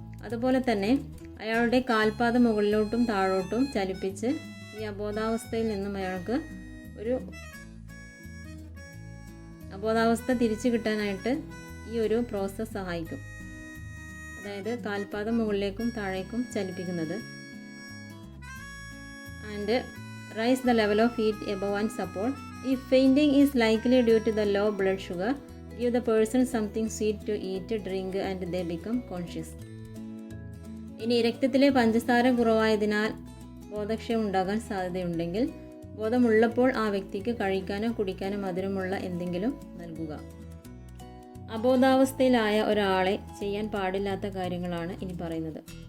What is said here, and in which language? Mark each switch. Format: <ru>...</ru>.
<ml>അതുപോലെ തന്നെ അയാളുടെ കാൽപാദം മുകളിലോട്ടും താഴോട്ടും ചലിപ്പിച്ച് ഈ അബോധാവസ്ഥയിൽ നിന്നും അയാൾക്ക് ഒരു അബോധാവസ്ഥ തിരിച്ചു കിട്ടാനായിട്ട് ഈ ഒരു പ്രോസസ്സ് സഹായിക്കും. അതായത് കാൽപാദം മുകളിലേക്കും താഴേക്കും ചലിപ്പിക്കുന്നത്.</ml> <en>And raise the level of heat above and support. If fainting is likely due to the low blood sugar, give the person something sweet to eat, drink and they become conscious.</en> <ml>ഇനി രക്തത്തിലെ പഞ്ചസാര കുറവായതിനാൽ ബോധക്ഷയം ഉണ്ടാകാൻ സാധ്യതയുണ്ടെങ്കിൽ ബോധമുള്ളപ്പോൾ ആ വ്യക്തിക്ക് കഴിക്കാനോ കുടിക്കാനോ മധുരമുള്ള എന്തെങ്കിലും നൽകുക. അബോധാവസ്ഥയിലായ ഒരാളെ ചെയ്യാൻ പാടില്ലാത്ത കാര്യങ്ങളാണ് ഇനി പറയുന്നത്.</ml>